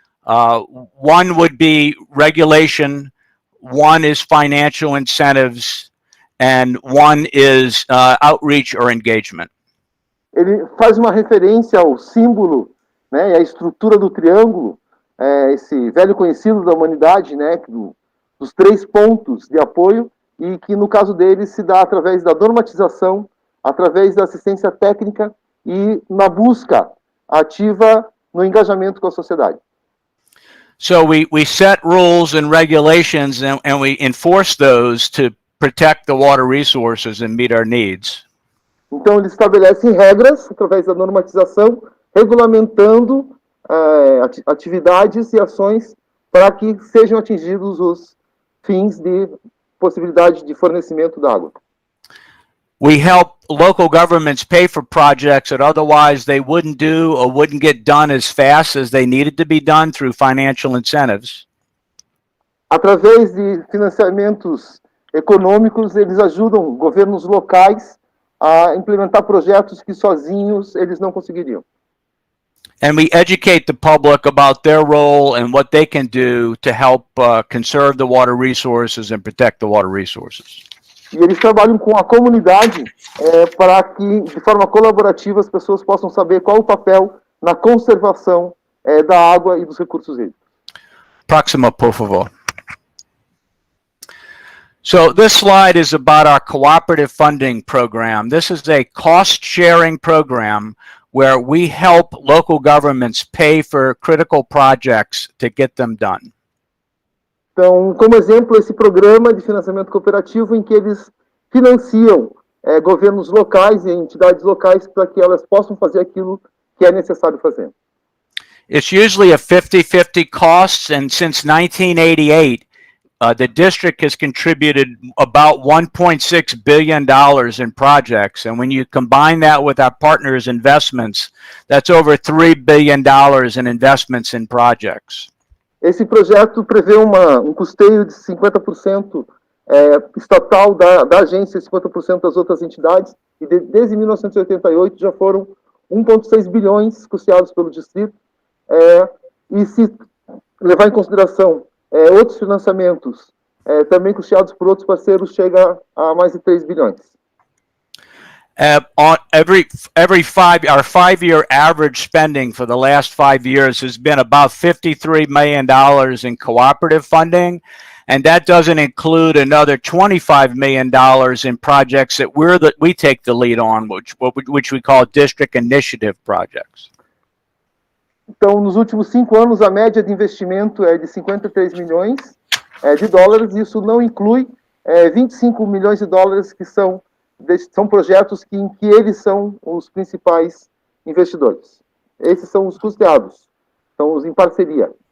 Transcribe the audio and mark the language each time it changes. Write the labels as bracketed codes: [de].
[en] One would be regulation, one is financial incentives, and one is outreach or engagement. [pt] Ele faz uma referência ao símbolo, né, e à estrutura do triângulo, esse velho conhecido da humanidade, né, dos 3 pontos de apoio, e que no caso dele se dá através da normatização, através da assistência técnica e na busca ativa no engajamento com a sociedade. [en] So we set rules and regulations and we enforce those to protect the water resources and meet our needs. [pt] Então, eles estabelecem regras, através da normatização, regulamentando atividades e ações para que sejam atingidos os fins de possibilidade de fornecimento da água. [en] We help local governments pay for projects that otherwise they wouldn't do or wouldn't get done as fast as they needed to be done through financial incentives. [pt] Através de financiamentos econômicos, eles ajudam governos locais a implementar projetos que sozinhos eles não conseguiriam. [en] And we educate the public about their role and what they can do to help conserve the water resources and protect the water resources. [pt] E eles trabalham com a comunidade para que, de forma colaborativa, as pessoas possam saber qual o papel na conservação da água e dos recursos hídricos. Próxima, por favor. [en] So this slide is about our cooperative funding program. This is a cost-sharing program where we help local governments pay for critical projects to get them done. [pt] Então, como exemplo, esse programa de financiamento cooperativo em que eles financiam governos locais e entidades locais para que elas possam fazer aquilo que é necessário fazer. [en] It's usually a 50-50 costs, and since 1988, the district has contributed about $1.6 billion in projects. And when you combine that with our partners' investments, that's over $3 billion in investments in projects. [pt] Esse projeto prevê custeio de 50% estatal da agência e 50% das outras entidades. E desde 1988 já foram 1,6 bilhões custeados pelo distrito. E se levar em consideração outros financiamentos também custeados por outros parceiros, chega a mais de 3 bilhões. [en] Our 5-year average spending for the last 5 years has been about $53 million in cooperative funding, and that doesn't include another $25 million in projects that we take the lead on, which we call district initiative projects. [pt] Então, nos últimos 5 anos, a média de investimento é de 53 milhões de dólares. Isso não inclui 25 milhões de dólares que são projetos em que eles são os principais investidores. Esses são os custeados, são os em parceria.